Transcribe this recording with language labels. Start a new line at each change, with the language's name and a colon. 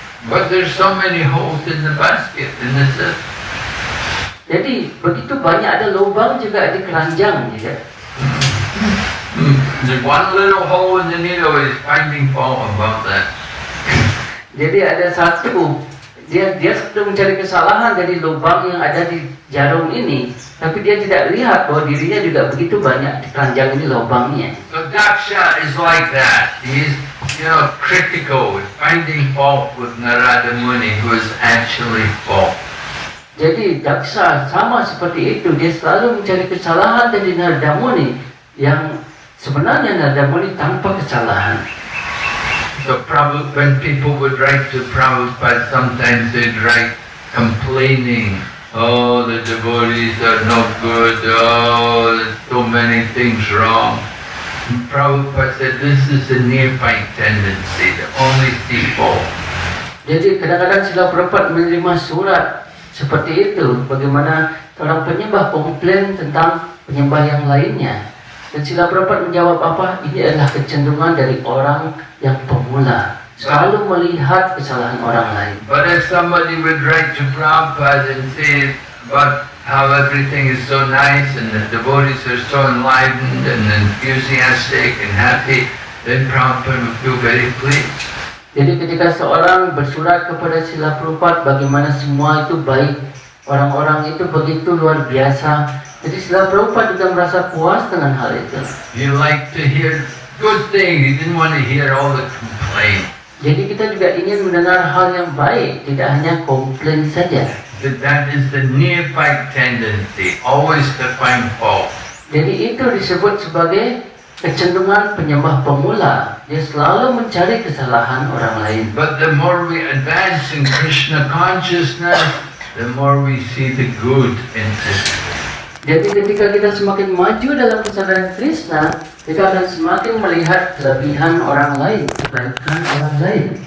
English: But there's so many holes in the basket, and it says,
Indonesian: Jadi begitu banyak ada lubang juga di keranjang juga.
English: the one little hole in the needle is finding fault about that.
Indonesian: Jadi ada satu, dia sedang mencari kesalahan dari lubang yang ada di jarum ini, tapi dia tidak lihat bahwa dirinya juga begitu banyak di keranjang ini lubangnya.
English: So Daksha is like that. He's, critical, finding fault with Narada Muni, who is actually fault.
Indonesian: Jadi Daksa sama seperti itu, dia selalu mencari kesalahan dari Narada Muni yang sebenarnya Narada Muni tanpa kesalahan.
English: So when people would write to Prabhupada, sometimes they'd write complaining, oh, the devotees are no good, oh, there's so many things wrong. And Prabhupada said, this is a neophyte tendency, to only see fault.
Indonesian: Jadi kadang-kadang Srila Prabhupada menerima surat seperti itu, bagaimana orang penyembah komplain tentang penyembah yang lainnya. Dan Srila Prabhupada menjawab apa? Ini adalah kecenderungan dari orang yang pemula, selalu melihat kesalahan orang lain.
English: But if somebody would write to Prabhupada and say about how everything is so nice and the devotees are so enlightened and enthusiastic and happy, then Prabhupada would feel very pleased.
Indonesian: Jadi ketika seorang bersurat kepada Srila Prabhupada bagaimana semua itu baik, orang-orang itu begitu luar biasa, jadi Srila Prabhupada juga merasa puas dengan hal itu.
English: He liked to hear good things. He didn't want to hear all the complaints.
Indonesian: Jadi kita juga ingin mendengar hal yang baik, tidak hanya komplain saja.
English: That is the neophyte tendency, always to find fault.
Indonesian: Jadi itu disebut sebagai kecenderungan penyembah pemula. Dia selalu mencari kesalahan orang lain.
English: But the more we advance in Krishna consciousness, the more we see the good in it.
Indonesian: Jadi ketika kita semakin maju dalam kesadaran Krishna, kita akan semakin melihat kelebihan orang lain, kebaikan orang lain.